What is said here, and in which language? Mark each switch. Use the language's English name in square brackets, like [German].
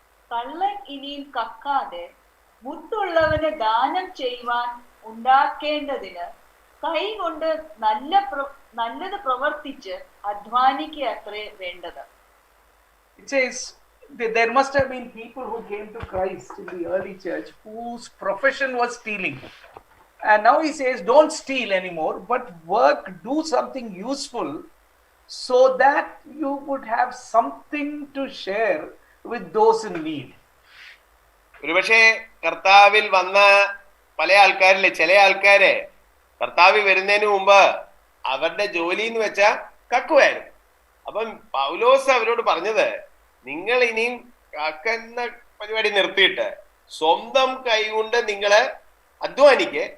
[Malayalam] കള്ളൻ ഇനിയും കക്കാതെ മുത്തുള്ളവന് ദാനം ചെയ്യുവാൻ ഉണ്ടാക്കേണ്ടതിന് കൈ കൊണ്ട് നല്ലത് പ്രവർത്തിച്ച് അധ്വാനിക്കുക അത്രേ വേണ്ടത്. [English] It says there must have been people who came to Christ in the early church whose profession was stealing. And now he says, don't steal anymore, but work, do something useful so that you would have something to share with those in need. [Malayalam] ഒരുപക്ഷെ കർത്താവിൽ വന്ന പല ആൾക്കാരിലെ ചില ആൾക്കാരെ കർത്താവ് വരുന്നതിന് മുമ്പ് അവരുടെ ജോലി എന്ന് വെച്ചാൽ കക്കുവായിരുന്നു. അപ്പം പൗലോസ് അവരോട് പറഞ്ഞത്, നിങ്ങൾ ഇനിയും കക്കുന്ന പരിപാടി നിർത്തിയിട്ട് സ്വന്തം കൈകൊണ്ട് നിങ്ങൾ അധ്വാനിക്ക്.